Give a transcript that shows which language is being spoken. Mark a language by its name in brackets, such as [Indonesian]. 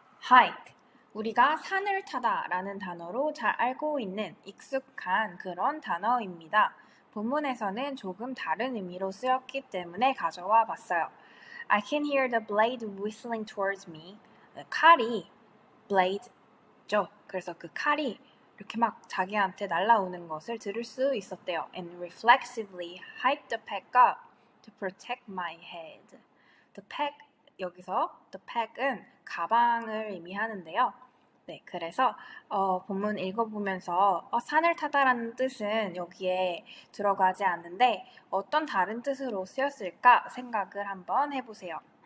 [English] hike. [Korean] 우리가 산을 타다 라는 단어로 잘 알고 있는 익숙한 그런 단어입니다. 본문에서는 조금 다른 의미로 쓰였기 때문에 가져와 봤어요. [English] I can hear the blade whistling towards me. [Korean] 칼이 blade죠. 그래서 그 칼이 이렇게 막 자기한테 날아오는 것을 들을 수 있었대요. [English] And reflexively hiked the pack up to protect my head. [Korean] The pack 여기서 the pack은 가방을 의미하는데요. 네, 그래서 본문 읽어보면서 산을 타다라는 뜻은 여기에 들어가지 않는데 어떤 다른 뜻으로 쓰였을까 생각을 한번 해보세요.